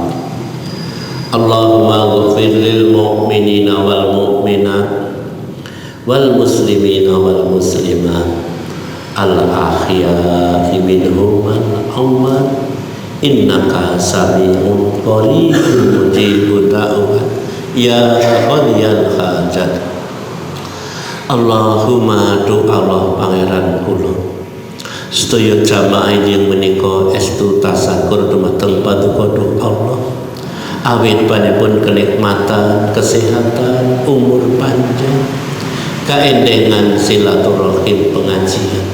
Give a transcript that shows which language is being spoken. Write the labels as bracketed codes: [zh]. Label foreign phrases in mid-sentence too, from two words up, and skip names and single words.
[ar] اللهم اغفر للمؤمنين والمؤمنات والمسلمين والمسلمات الأحياء منهم والأموات. إنك سميع قريب مجيب الدعوات يا قاضي الحاجات. [jv] Allahumma Allah pangeran kula sedaya jamaah yang menika estu tasakur dumateng paduka Allah awit panipun kenikmatan, kesehatan, umur panjang, kaendengan silaturahim pengajian.